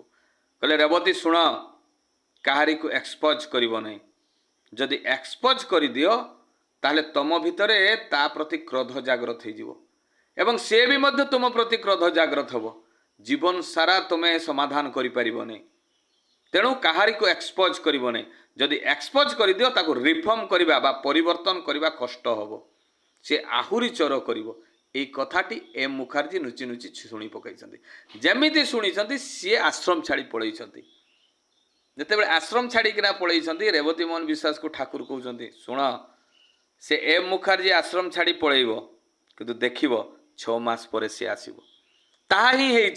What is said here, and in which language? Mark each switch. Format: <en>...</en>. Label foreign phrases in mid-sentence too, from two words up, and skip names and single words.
<or>କହିଲେ ରେବତୀ ଶୁଣ, କାହାରିକୁ ଏକ୍ସପୋଜ କରିବ ନାହିଁ, ଯଦି ଏକ୍ସପୋଜ କରିଦିଅ ତାହେଲେ ତୁମ ଭିତରେ ତା ପ୍ରତି କ୍ରୋଧ ଜାଗ୍ରତ ହେଇଯିବ ଏବଂ ସେ ବି ମଧ୍ୟ ତୁମ ପ୍ରତି କ୍ରୋଧ ଜାଗ୍ରତ ହେବ, ଜୀବନ ସାରା ତୁମେ ସମାଧାନ କରିପାରିବ ନାହିଁ। ତେଣୁ କାହାରିକୁ ଏକ୍ସପୋଜ କରିବ ନାହିଁ, ଯଦି ଏକ୍ସପୋଜ କରିଦିଅ ତାକୁ ରିଫର୍ମ କରିବା ବା ପରିବର୍ତ୍ତନ କରିବା କଷ୍ଟ ହେବ, ସେ ଆହୁରି ଚୋର କରିବ। ଏଇ କଥାଟି ଏମ୍ ମୁଖାର୍ଜୀ ନୁଚି ନୁଚି শুଣି ପକାଇଛନ୍ତି। ଯେମିତି ଶୁଣିଛନ୍ତି ସିଏ ଆଶ୍ରମ ଛାଡ଼ି ପଳେଇଛନ୍ତି। ଯେତେବେଳେ ଆଶ୍ରମ ଛାଡ଼ିକିନା ପଳେଇଛନ୍ତି, ରେବତୀ ମୋହନ ବିଶ୍ୱାସକୁ ଠାକୁର କହୁଛନ୍ତି ଶୁଣ, ସେ ଏମ୍ ମୁଖାର୍ଜୀ ଆଶ୍ରମ ଛାଡ଼ି ପଳେଇବ, କିନ୍ତୁ ଦେଖିବ 6 ମାସ ପରେ ସିଏ ଆସିବ। ତାହା ହିଁ ହେଇଛି।</or>